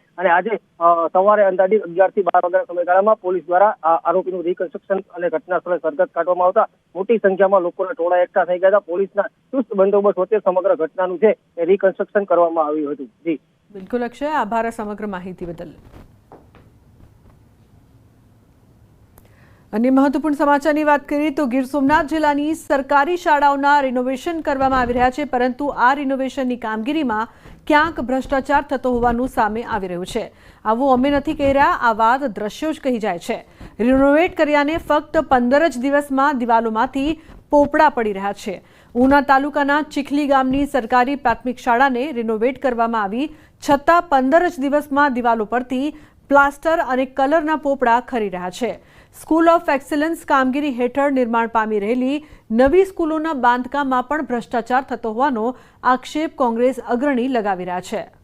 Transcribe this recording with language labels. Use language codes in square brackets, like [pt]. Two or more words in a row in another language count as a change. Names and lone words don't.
[gu] અને આજે સવારે અંદાજિત 11 થી 12 વાગ્યાના સમયગાળામાં પોલીસ દ્વારા આરોપીનું રીકન્સ્ટ્રક્શન અને ઘટના સ્થળે સરઘસ કાઢવામાં આવતા મોટી સંખ્યામાં લોકોના ટોળા એકઠા થઈ ગયા હતા। પોલીસના ચુસ્ત બંદોબસ્ત વચ્ચે સમગ્ર ઘટનાનું છે એ રીકન્સ્ટ્રક્શન કરવામાં આવ્યું હતું। જી બિલકુલ અક્ષય, આભાર સમગ્ર માહિતી બદલ। અન્ય મહત્વપૂર્ણ સમાચારની વાત કરિએ તો ગીર સોમનાથ જિલ્લાની સરકારી શાળાઓના રિનોવેશન કરવામાં આવી રહ્યા છે, પરંતુ આ રિનોવેશનની કામગીરીમાં ક્યાંક ભ્રષ્ટાચાર થતો હોવાનું સામે આવી રહ્યું છે। આવું અમે નથી કહી રહ્યા, આ વાત દ્રશ્યો જ કહી જાય છે। રિનોવેટ કર્યાને ફક્ત 15 જ દિવસમાં દિવાલોમાંથી પોપડા પડી રહ્યા છે। ઉના તાલુકાના ચીખલી ગામની સરકારી પ્રાથમિક શાળાને रिनोवेट કરવામાં આવી, છતાં 15 જ દિવસમાં દિવાલો પરથી પ્લાસ્ટર અને કલરના પોપડા ખરી રહ્યા છે। સ્કૂલ ઓફ એક્સલન્સ કામગીરી હેઠળ નિર્માણ પામી રહેલી નવી સ્કૂલોના બાંધકામમાં પણ ભ્રષ્ટાચાર થતો હોવાનો આક્ષેપ કોંગ્રેસ અગ્રણી લગાવી રહ્યા છે।